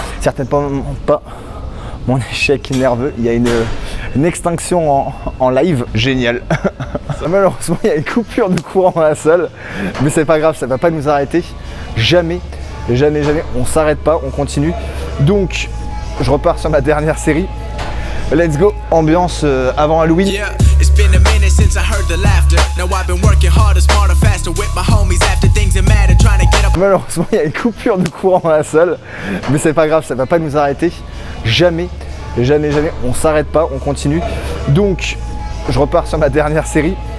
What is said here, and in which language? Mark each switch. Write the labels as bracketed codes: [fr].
[fr] Certainement pas mon échec nerveux. Il y a une extinction en live. Génial. Malheureusement, il y a une coupure de courant dans la salle. Mais c'est pas grave, ça ne va pas nous arrêter. Jamais, on s'arrête pas, on continue. Donc je repars sur ma dernière série. [en] Let's go, [fr] ambiance avant Halloween. [en] Yeah, it's been a minute since I heard the laughter. Now I've been working harder, smarter, faster with my homies after things that matter, trying to get up. [fr] Malheureusement, il y a une coupure de courant dans la salle, mais c'est pas grave, ça va pas nous arrêter. Jamais, on s'arrête pas, on continue. Donc je repars sur ma dernière série.